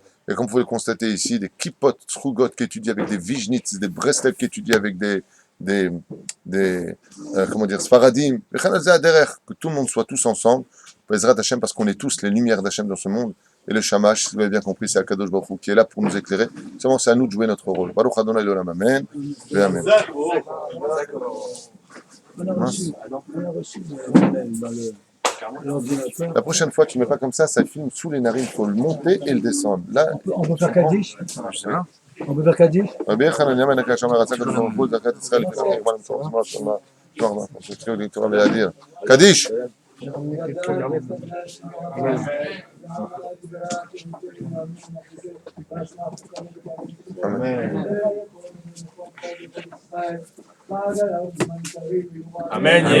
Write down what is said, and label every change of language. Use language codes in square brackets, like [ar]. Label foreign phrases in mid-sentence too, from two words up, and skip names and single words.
[fr] Et comme vous pouvez le constater ici, des kippot, srougot qui étudient avec des vijnitz, des breslev qui étudient avec comment dire, Sfaradim, que tout le monde soit tous ensemble, [he] בעזרת השם, [fr] parce qu'on est tous les lumières d'Hashem dans ce monde, et le Shamash, si vous avez bien compris, c'est [he] הקדוש ברוך הוא [fr] qui est là pour nous éclairer, seulement c'est à nous de jouer notre rôle. [he] ברוך ה' לעולם, [fr] Amen, et Amen. Mince. La prochaine fois, tu ne mets pas comme ça filme sous les narines, il faut le monter et le descendre. Là, on peut faire Kaddish. On peut faire Kaddish. [he] רבי חנניה בן עקשיא אמר רצה הקדוש ברוך הוא את זכת ישראל לפני חורבן המצור. קדיש. Amen.